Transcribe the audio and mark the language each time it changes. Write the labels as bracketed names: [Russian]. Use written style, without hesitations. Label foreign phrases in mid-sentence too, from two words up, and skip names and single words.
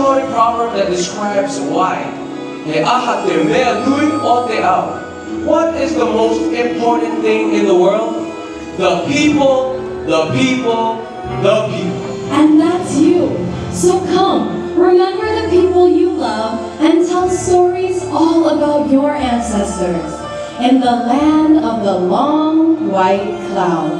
[English] proverb that describes why. [Māori] He aha te mea nui o te ao. [English] What is the most important thing in the world? The people, the people, the people. And that's you. So come, remember the people you love and tell stories all about your ancestors in the land of the long white cloud.